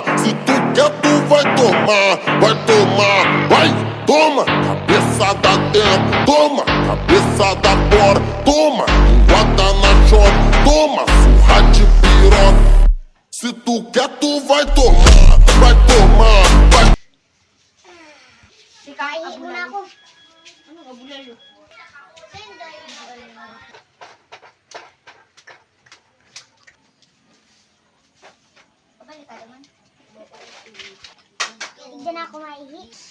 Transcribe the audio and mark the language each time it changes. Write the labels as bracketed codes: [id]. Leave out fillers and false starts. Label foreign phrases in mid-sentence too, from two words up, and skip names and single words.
[pt] Se tu quer, tu vai tomar, vai tomar, vai, toma. Cabeçada dentro, toma. Cabeçada fora, toma. Linguada na chota, toma. Surra de piroca. Se tu quer, tu vai tomar, vai tomar, vai. [tl] Kain muna ako. Ano ka bulalo? Pabalik ka naman. Hindi na ako maihi.